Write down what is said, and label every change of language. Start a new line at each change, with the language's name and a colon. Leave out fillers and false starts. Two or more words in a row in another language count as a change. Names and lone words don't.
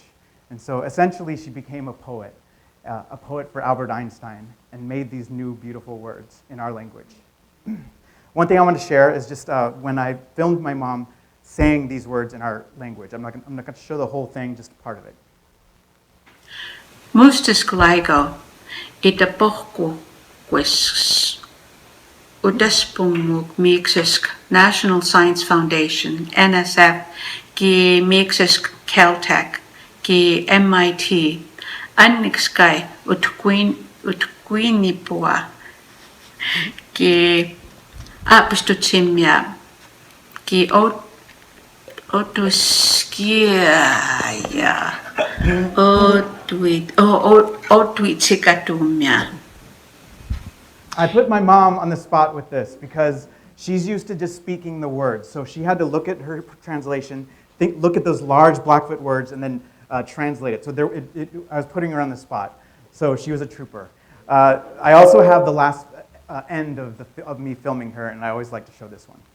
English: And so essentially she became a poet for Albert Einstein, and made these new beautiful words in our language. One thing I want to share is just when I filmed my mom saying these words in our language. I'm not going to show the whole thing, just part of it.
Siksiká: Mustisk LIGO, ita pohku quis udaspumuk mixisk National Science Foundation, NSF, ki mixisk Caltech, ki MIT, annikskai utquinipua, ki apistutsimia, ki otuskia, otwitsikatumia.
English: I put my mom on the spot with this because she's used to just speaking the words. So she had to look at her translation, look at those large Blackfoot words, and then translate it. So I was putting her on the spot. So she was a trooper. I also have the last end of me filming her, and I always like to show this one.